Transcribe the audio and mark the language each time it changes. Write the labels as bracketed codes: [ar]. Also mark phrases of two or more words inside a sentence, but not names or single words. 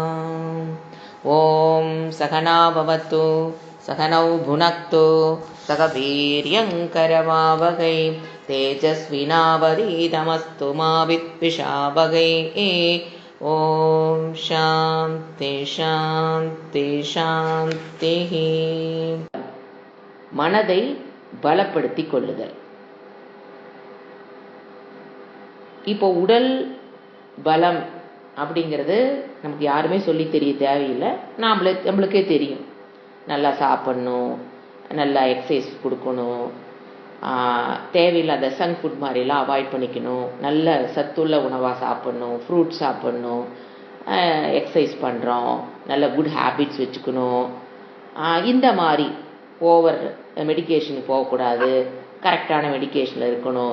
[sa] ॐ सहना भवतु सहनौ भुनक्तु सह वीर्यङ्करवावहै तेजस्विनावधीतमस्तु मा विद्विषावहै। ॐ शान्ति शान्ति शान्तिः. [ta] மனதை பலப்படுத்திக் கொள்ளுதல். இப்போ உடல் பலம் அப்படிங்கிறது நமக்கு யாருமே சொல்லி தெரிய தேவையில்லை, நம்மளுக்கே தெரியும். நல்லா சாப்பிட்ணும், நல்லா எக்ஸசைஸ் கொடுக்கணும், தேவையில்லாத [en] junk food [ta] மாதிரிலாம் அவாய்ட் பண்ணிக்கணும், நல்ல சத்துள்ள உணவாக சாப்பிட்ணும், ஃப்ரூட்ஸ் சாப்பிட்ணும், எக்ஸசைஸ் பண்ணுறோம், நல்ல [en] good habits [ta] வச்சுக்கணும், இந்த மாதிரி ஓவர் மெடிக்கேஷனுக்கு போகக்கூடாது, கரெக்டான மெடிக்கேஷனில் இருக்கணும்.